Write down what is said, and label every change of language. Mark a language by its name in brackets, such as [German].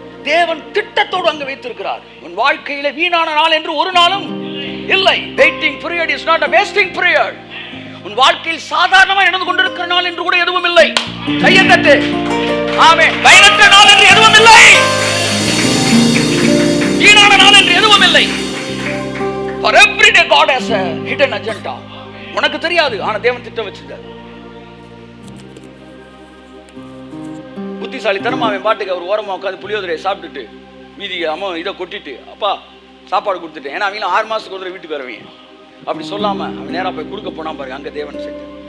[Tamil] தேவன் திட்டத்தோடு அங்க வைத்திருக்கிறார். உன் வாழ்க்கையில வீணான நாள் என்று ஒரு நாளும் இல்லை. [English] Waiting period is not a wasting period. [Tamil] உன் வாழ்க்கையில் சாதாரணமாக நடந்து கொண்டிருக்கிற நாள் என்று கூட எதுவும் இல்லை. கையை தட்டு. ஆமென். பயனற்ற நாள் என்று எதுவும் இல்லை, வீணான நாள் என்று எதுவும் இல்லை. [English] For every day God has a hidden agenda. [Tamil] உனக்கு தெரியாது, ஆனா தேவன் திட்டம் வச்சிருக்காரு. புத்திசாலித்தனமா அவன் பாட்டுக்கு அவர் ஓரமா உட்காந்து புளியோதரையை சாப்பிட்டுட்டு மீதி அம்மா இதை கொட்டிட்டு அப்பா சாப்பாடு கொடுத்துட்டேன். ஏன்னா அவங்க 6 மாசத்துக்கு ஒரு வீட்டுக்கு வரவீங்க. அப்படி சொல்லாம அவன் நேரா போய் கொடுக்க போனா பாருங்க, அங்க தேவன் செஞ்சு.